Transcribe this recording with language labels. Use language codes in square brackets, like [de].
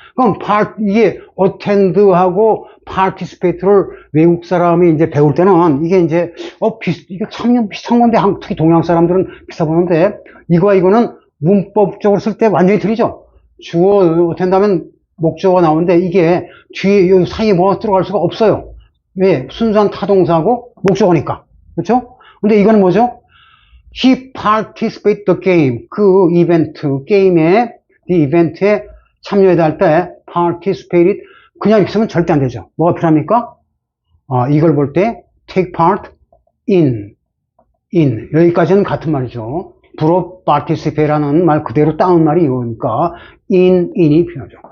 [ko] 그럼 이게 attend하고 participate를 외국 사람이 이제 배울 때는 이게 이제 이게 참 비슷한 건데 특히 동양 사람들은 비슷해 보는데 이거와 이거는 문법적으로 쓸 때 완전히 틀리죠. 주어 attend 하면 목적어가 나오는데 이게 뒤에 이 사이에 뭐가 들어갈 수가 없어요. 왜? 순수한 타동사고 목적어니까. 그렇죠? 근데 이거는 뭐죠? [en] He participated the game. [ko] 그 이벤트, 게임에, 이 이벤트에 참여해야 할 때 participated 그냥 이렇게 쓰면 절대 안 되죠. 뭐가 필요합니까? 이걸 볼 때 take part in 여기까지는 같은 말이죠. 불어 participate라는 말 그대로 따온 말이 이거니까 in이 필요하죠.